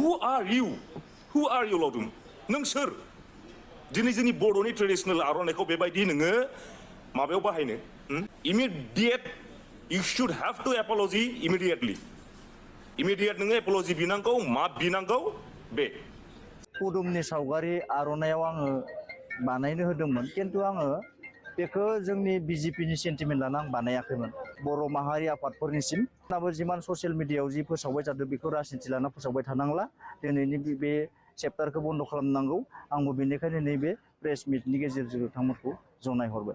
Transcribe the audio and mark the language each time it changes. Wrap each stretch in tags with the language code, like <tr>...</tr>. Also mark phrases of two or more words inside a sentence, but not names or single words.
<en>who are you? Who are you, laodum?</en> <brx>नों सोर? दिनै जोंनि बर'नि ट्रेडिशनेल आर'नाइखौ बेबायदि नोङो माबायाव बाहायनो?</brx> <en>Immediate, you should have to apology immediately.</en> <brx>Immediate नोङो apology बिनांगौ, माफ बिनांगौ बे. कुदुमनि सावगारि आर'नाइयाव आङो बानायनो होदोंमोन किन्तु आङो बेखौ जोंनि बिजेपिनि सेन्टिमेन्ट लाना आं बानायाखैमोन बर' माहारि आफादफोरनिसिम दाबो जिमान ससियेल मिडियायाव जि फोसावबाय थादों बेखौ राजनिति लाना फोसावबाय थानांला दिनैनि बे चेप्टारखौ बन्द खालामनांगौ आंबो बेनिखायनो नैबे प्रेस मिटनि गेजेरजों नोंथांमोनखौ जनायहरबाय।</brx>